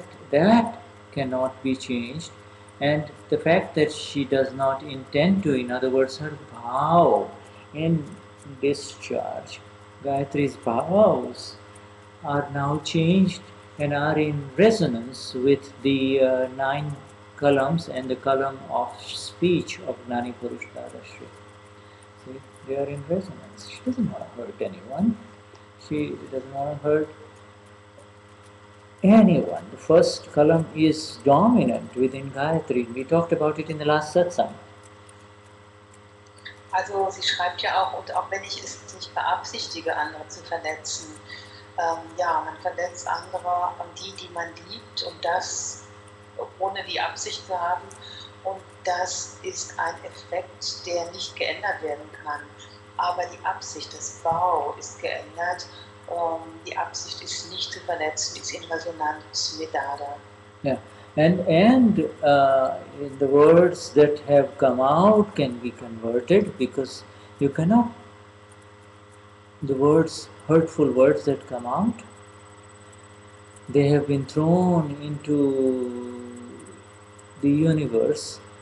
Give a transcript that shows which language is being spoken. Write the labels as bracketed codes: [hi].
[en] That cannot be changed. And the fact that she does not intend to, in other words, her vow in discharge, Gayatri's vows are now changed and are in resonance with the 9 columns and the column of speech of Gnani Purush Dadashri. See, they are in resonance. She doesn't want to hurt anyone. She doesn't want to hurt anyone. The first column is dominant within Gayatri. We talked about it in the last Satsang. [de] Also sie schreibt ja auch, und auch wenn ich es nicht beabsichtige, andere zu verletzen, man verletzt andere, die man liebt, und das ohne die Absicht zu haben, und das ist ein Effekt, der nicht geändert werden kann. Aber die Absicht, das Bau ist geändert. Die Absicht ist nicht zu verletzen, ist in Resonanz mit Dada. [en] Yeah, and the words that have come out can be converted, because you cannot. The words, hurtful words that come out, they have been thrown into the universe